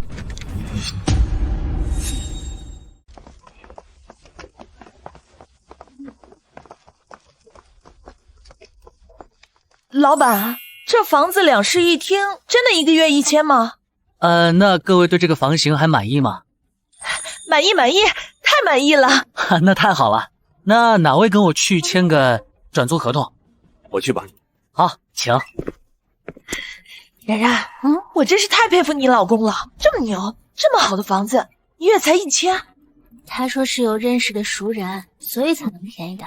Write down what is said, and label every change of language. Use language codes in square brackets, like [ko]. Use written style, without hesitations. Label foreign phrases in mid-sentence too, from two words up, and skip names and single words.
[zh] 老闆，這房子2室1廳，真的1個月1000嗎？那各位對這個房型還滿意嗎？滿意，太滿意了。那太好了，那哪位跟我去簽個轉租合同？我去吧。好，請。冉冉，我真是太佩服你老公了，這麼牛，這麼好的房子，一月才1000。他說是有認識的熟人，所以才能便宜的。